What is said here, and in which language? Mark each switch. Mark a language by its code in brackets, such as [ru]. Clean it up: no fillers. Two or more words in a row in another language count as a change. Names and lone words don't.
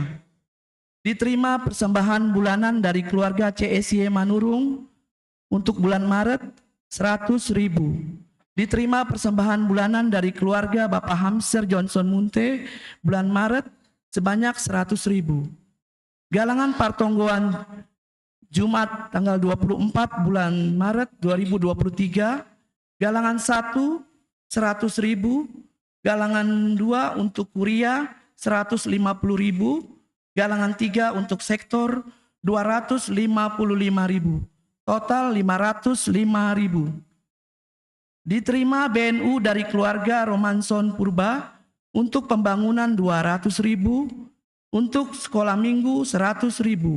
[id] Diterima persembahan bulanan dari keluarga CSY Manurung untuk bulan Maret Rp100.000. Diterima persembahan bulanan dari keluarga Bapak Hamser Johnson Munte bulan Maret sebanyak Rp100.000. Galangan Partonggoan Jumat tanggal 24 bulan Maret 2023, galangan 1 100.000, galangan 2 untuk kuria 150.000, galangan 3 untuk sektor 255.000, total 505.000. Diterima BNU dari keluarga Romanson Purba untuk pembangunan 200.000, untuk sekolah minggu 100.000.